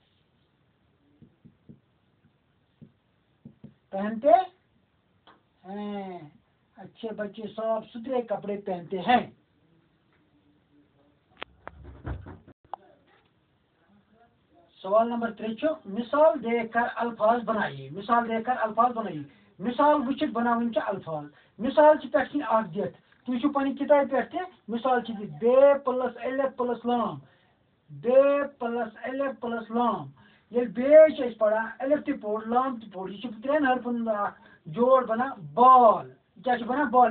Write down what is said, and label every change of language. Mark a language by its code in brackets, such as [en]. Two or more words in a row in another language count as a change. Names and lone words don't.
[ur] اچھے بچے صاف ستھرے کپڑے پہنتے ہیں. سوال نمبر 3. مثال دیکھ کر الفاظ بنائیے. [ks] मिसाल वुचित बनावन अल्फाज। मिसाल पे तुझ पी किताब पे मिसाल बे प्लस अलिफ प्लस लाम। ये बे पढ़ा अलिफ तो पोड़ लाम तो पोड़। यह 3 हरफन जोड़ बना बाल। क्या बना बाल?